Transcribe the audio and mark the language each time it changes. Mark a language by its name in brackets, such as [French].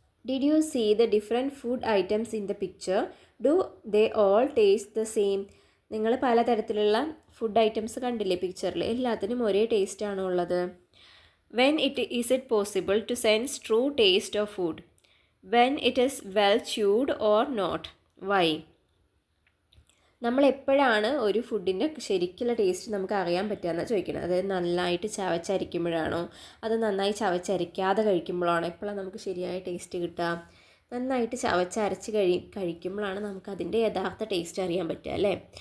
[English] Did you see the different food items in the picture? Do they all taste the same? [Malayalam] നിങ്ങൾ പലതരത്തിലുള്ള food items കണ്ടില്ലേ പിക്ചറിൽ? എല്ലാത്തിനും ഒരേ ടേസ്റ്റാണോ ഉള്ളത്? [English] When is it possible to sense true taste of food? when it is well chewed or not? why? [Malayalam] നമ്മൾ എപ്പോഴാണ് ഒരു ഫുഡിൻ്റെ ശരിക്കുള്ള ടേസ്റ്റ് നമുക്ക് അറിയാൻ പറ്റുകയെന്നാണ് ചോദിക്കുന്നത്. അതായത് നന്നായിട്ട് ചവച്ചരിക്കുമ്പോഴാണോ, അത് നന്നായി ചവച്ചരയ്ക്കാതെ കഴിക്കുമ്പോഴാണോ എപ്പോഴാണ് നമുക്ക് ശരിയായ ടേസ്റ്റ് കിട്ടുക? നന്നായിട്ട് ചവച്ചരച്ച് കഴിക്കുമ്പോഴാണ് നമുക്കതിൻ്റെ യഥാർത്ഥ ടേസ്റ്റ് അറിയാൻ പറ്റുക അല്ലേ.